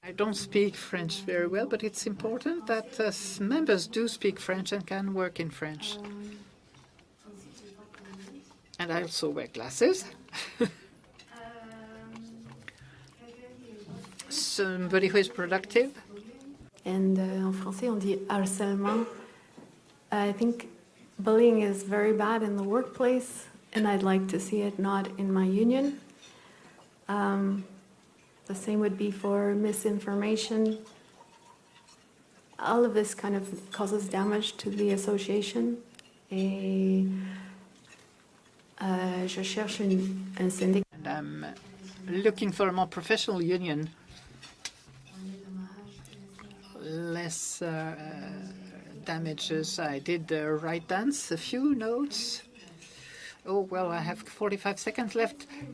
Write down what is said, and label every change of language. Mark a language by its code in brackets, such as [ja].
[en] I don't speak French very well, but it's important that members do speak French and can work in French. And I also wear glasses. Somebody who is productive. [fr] And en français, on dit harcèlement. [en] I think bullying is very bad in the workplace, and I'd like to see it not in my union. The same would be for misinformation. All of this kind of causes damage to the association. [fr] Et je cherche un syndicat. [en] And I'm looking for a more professional union. Less damages. I did the right dance, a few notes. Oh, well, I have 45 seconds left.